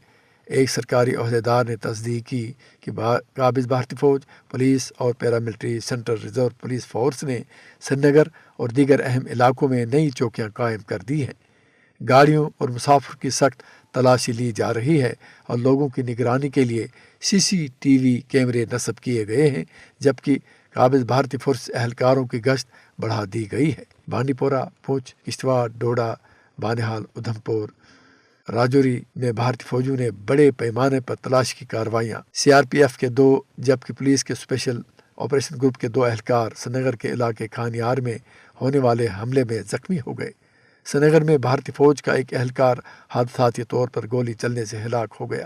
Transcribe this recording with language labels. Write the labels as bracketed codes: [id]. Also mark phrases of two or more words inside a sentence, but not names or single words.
[ur] ایک سرکاری عہدیدار نے تصدیق کی کہ قابض بھارتی فوج، پولیس اور پیراملٹری سینٹرل ریزرو پولیس فورس نے سری نگر اور دیگر اہم علاقوں میں نئی چوکیاں قائم کر دی ہیں۔ گاڑیوں اور مسافر کی سخت تلاشی لی جا رہی ہے اور لوگوں کی نگرانی کے لیے CCTV کیمرے نصب کیے گئے ہیں، جبکہ قابض بھارتی فورس اہلکاروں کی گشت بڑھا دی گئی ہے۔ بانڈی پورہ، پونچھ، کشتواڑ، ڈوڈا، بانہال، ادھم پور، راجوری میں بھارتی فوجیوں نے بڑے پیمانے پر تلاشی کی کارروائیاں۔ CRPF کے 2 جبکہ پولیس کے اسپیشل آپریشن گروپ کے 2 اہلکار سری نگر کے علاقے کھانیار میں ہونے والے حملے میں زخمی ہو گئے۔ سری نگر میں بھارتی فوج کا ایک اہلکار حادثاتی طور پر گولی چلنے سے ہلاک ہو گیا۔